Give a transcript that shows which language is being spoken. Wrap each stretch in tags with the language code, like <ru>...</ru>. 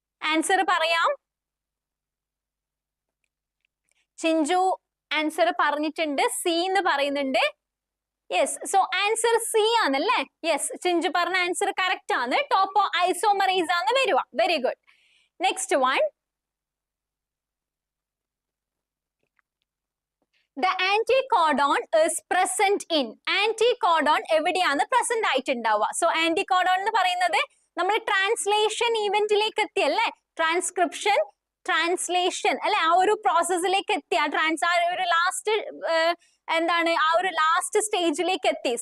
<ml>Answer പറയാം. Chinchu answer പറഞ്ഞിട്ടുണ്ട്, C എന്ന് പറയുന്നുണ്ട്. യെസ്, സോ ആൻസർ സി ആണല്ലേ. യെസ്, ചിഞ്ചു പറഞ്ഞ ആൻസർ കറക്റ്റ് ആണ്. ടോപ്പോ ഐസോമറേസ് ആണ് വരുക. Very good.</ml> <en>Next one, the anticodon is present in.</en> <ml>Anticodon എവിടെയാണ് പ്രസന്റ് ആയിട്ടുണ്ടാവുക? സോ ആന്റികോഡോൺ എന്ന് പറയുന്നത് നമ്മൾ ട്രാൻസ്ലേഷൻ ഇവന്റിലേക്ക് എത്തി അല്ലേ, ട്രാൻസ്ക്രിപ്ഷൻ ട്രാൻസ്ലേഷൻ അല്ലെ, ആ ഒരു പ്രോസസ്സിലേക്ക് എത്തി, ആ ഒരു ലാസ്റ്റ് എന്താണ്, ആ ഒരു ലാസ്റ്റ് സ്റ്റേജിലേക്ക് എത്തി.</ml>